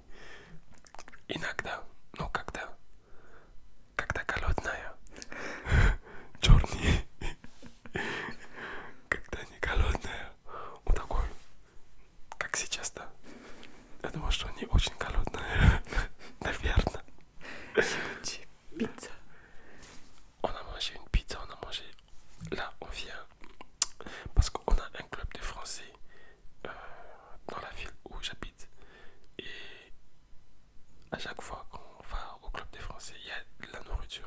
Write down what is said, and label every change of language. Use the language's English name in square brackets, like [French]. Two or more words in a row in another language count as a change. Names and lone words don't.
[Russian] Иногда, ну когда голодная, черный, когда не голодная, вот такой, как сейчас, да. Я думаю, что не очень голодная, наверное. [French] Pizza. On a mangé une pizza, on a mangé. Là, on vient parce qu'on a un club de français dans la ville où j'habite. Et à chaque fois qu'on va au club des français, il y a de la nourriture.